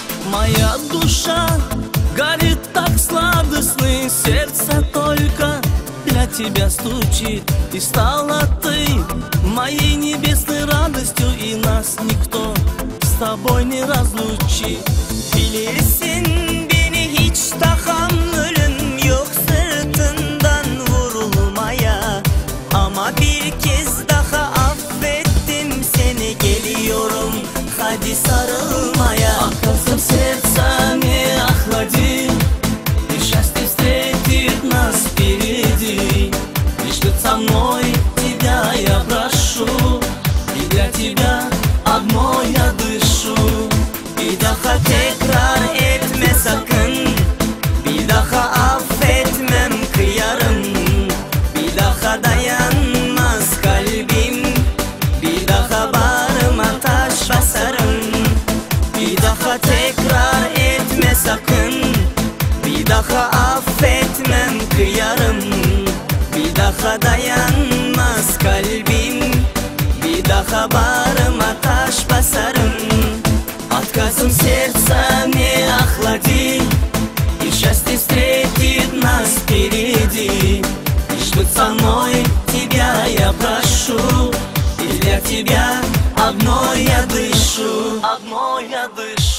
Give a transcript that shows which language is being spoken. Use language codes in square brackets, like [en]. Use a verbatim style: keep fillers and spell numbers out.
[ru] Моя душа горит так сладостно, и сердце только для тебя стучит. И стала ты моей небесной радостью, и нас никто с тобой не разлучит. [tr] Bilirsin beni hiç tahammülüm yok sırtından vurulmaya, ama bir kez daha affettim seni, geliyorum hadi sarılmaya. [ru] Отказом сердца не охлади, и счастье встретит нас впереди. Лишь быть со мной тебя я прошу, и для тебя одно я дышу. [tr] Bir daha tekrar etme sakın, bir daha affetmem, kıyarım. Bir daha dayanmaz kalbim, bir daha bağrıma taş basarım. Bir daha tekrar etme sakın, bir daha affetmem, kıyarım. Bir daha dayanmaz kalbim, bir daha bağrıma taş basarım. [ru] Отказом сердца не охлади, и счастье встретит нас впереди. Лишь быть со мной тебя я прошу, и для тебя одно я дышу, одно я дышу.